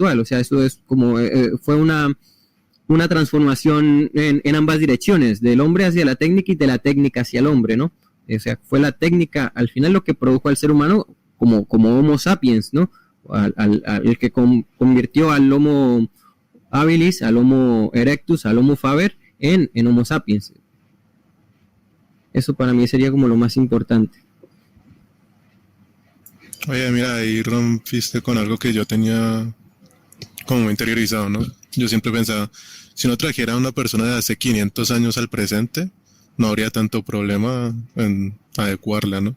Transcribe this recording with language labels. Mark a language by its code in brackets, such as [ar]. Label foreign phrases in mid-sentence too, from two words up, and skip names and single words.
[es] O sea, eso es como fue una transformación en ambas direcciones, del hombre hacia la técnica y de la técnica hacia el hombre, ¿no? O sea, fue la técnica al final lo que produjo al ser humano como Homo sapiens, ¿no? El que convirtió al Homo habilis, al Homo erectus, al Homo faber en Homo sapiens. Eso para mí sería como lo más importante. Oye, mira, ahí rompiste con algo que yo tenía como interiorizado, ¿no? Yo siempre pensaba, si uno trajera a una persona de hace 500 años al presente, no habría tanto problema en adecuarla, ¿no?